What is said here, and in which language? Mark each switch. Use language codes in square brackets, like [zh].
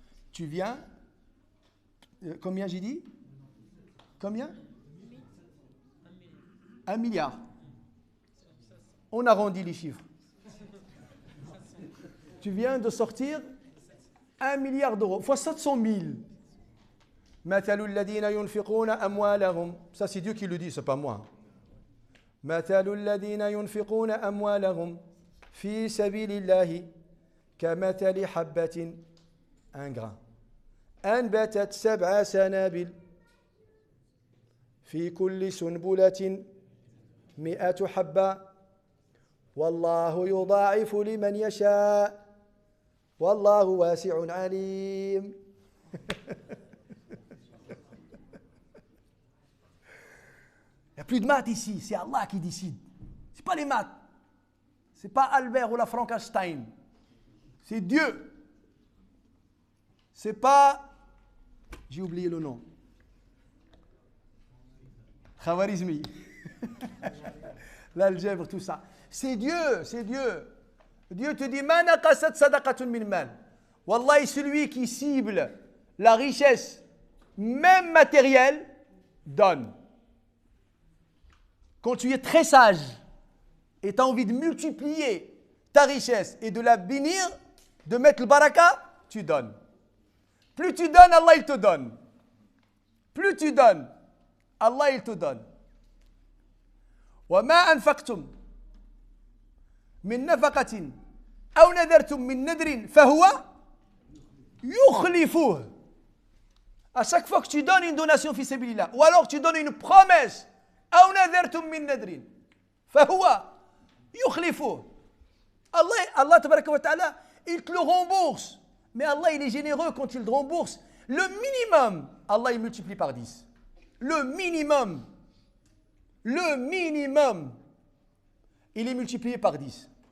[fr] Tu viens, combien j'ai dit? Combien? 1 milliard. On arrondit les chiffres. Tu viens de sortir 1 milliard d'euros fois 700 000. [ar] مثل الذين ينفقون أموالهم. [fr] Ça c'est Dieu qui le dit, c'est pas moi. [ar] مثل الذين ينفقون أموالهم في سبيل الله كمثل حبة [fr] un grain [ar] أنبتت 7 سنابل في كل سنبلة 100 حبة والله يضاعف لمن يشاء والله واسع عليم. [fr] Il n'y a plus de maths ici, c'est Allah qui décide. Ce n'est pas les maths. Ce n'est pas Albert ou la Frankenstein. C'est Dieu. Ce n'est pas... J'ai oublié le nom. Khawarizmi. L'algèbre, tout ça. C'est Dieu, c'est Dieu. Dieu te dit, [ar] ma naqasat sadaqatun min mal. [fr] Wallahi, celui qui cible la richesse, même matérielle, donne. Quand tu es très sage et tu as envie de multiplier ta richesse et de la bénir, de mettre le baraka, tu donnes. Plus tu donnes, Allah il te donne. Plus tu donnes, Allah il te donne. [ar] وما أنفقتم من نفقة أو نذرتم من نذر فهو يخلفه. [fr] À chaque fois que tu donnes une donation fi sabilillah, ou alors tu donnes une promesse, [ar] أو نذرتم من نذر فهو يخلفه. [fr] Allah tabaraka wa ta'ala, il te le rembourse. Mais Allah, il est généreux quand il te rembourse. Le minimum, Allah, il multiplie par 10. Le minimum, il est multiplié par 10.